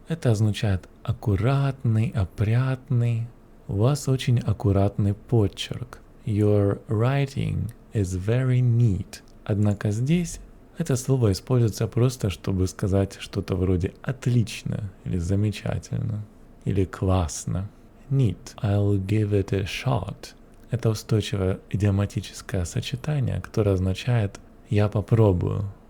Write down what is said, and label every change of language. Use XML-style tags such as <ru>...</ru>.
<ru>Это означает аккуратный, опрятный. У вас очень аккуратный почерк.</ru> <en>Your writing is very neat.</en> <ru>Однако здесь это слово используется просто, чтобы сказать что-то вроде «отлично» или «замечательно» или «классно».</ru> <en>Neat. I'll give it a shot.</en> <ru>Это устойчивое идиоматическое сочетание, которое означает «я попробую».</ru>